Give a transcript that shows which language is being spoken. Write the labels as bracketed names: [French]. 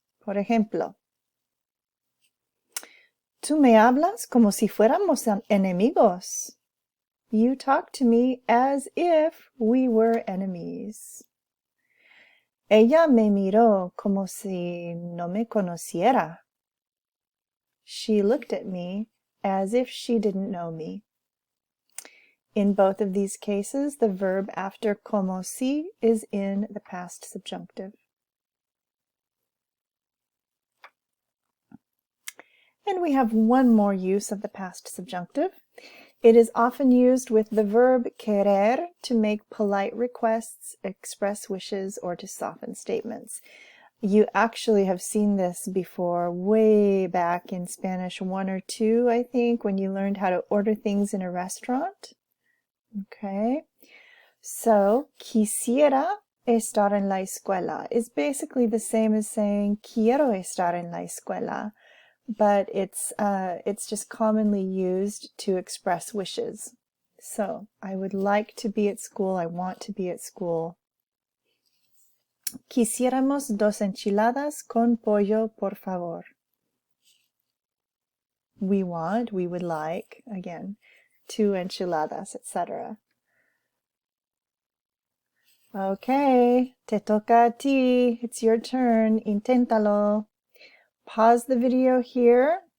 [Spanish] Por ejemplo, tú me hablas como si fuéramos enemigos. [English] You talk to me as if we were enemies. [Spanish] Ella me miró como si no me conociera. [English] She looked at me as if she didn't know me. In both of these cases, the verb after como si is in the past subjunctive. And we have one more use of the past subjunctive. It is often used with the verb querer to make polite requests, express wishes, or to soften statements. You actually have seen this before way back in Spanish 1 or 2, I think, when you learned how to order things in a restaurant. Okay, so [Spanish] quisiera estar en la escuela [English] is basically the same as saying [Spanish] quiero estar en la escuela, [English] but it's just commonly used to express wishes. So, I would like to be at school, I want to be at school. [Spanish] Quisiéramos 2 enchiladas con pollo, por favor. [English] We would like, again, 2 enchiladas, etc. Okay, [Spanish] te toca a ti. [English] It's your turn. [Spanish] Inténtalo. Pause the video here.